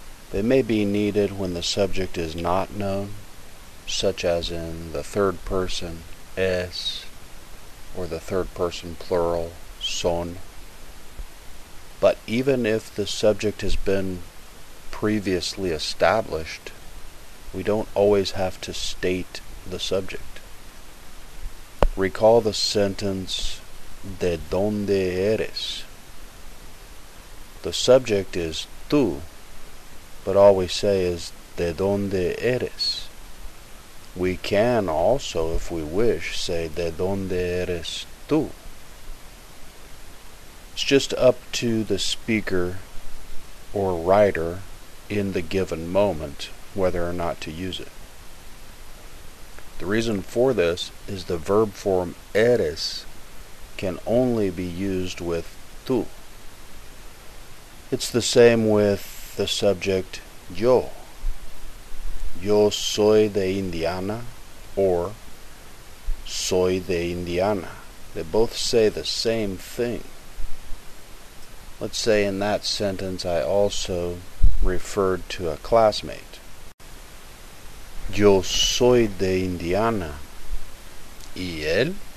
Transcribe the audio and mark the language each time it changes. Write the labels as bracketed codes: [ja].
[en] They may be needed when the subject is not known, such as in the third person, es, or the third person plural, son. But even if the subject has been previously established, we don't always have to state the subject. Recall the sentence, [es] ¿de dónde eres? [en] The subject is tú, but all we say is, [es] ¿de dónde eres? [en] We can also, if we wish, say, [es] ¿de dónde eres tú? [en] It's just up to the speaker or writer in the given moment whether or not to use it. The reason for this is the verb form eres can only be used with tú. It's the same with the subject yo. [es] Yo soy de Indiana or soy de Indiana. [en] They both say the same thing. Let's say in that sentence I also referred to a classmate. [es] Yo soy de Indiana. ¿Y él?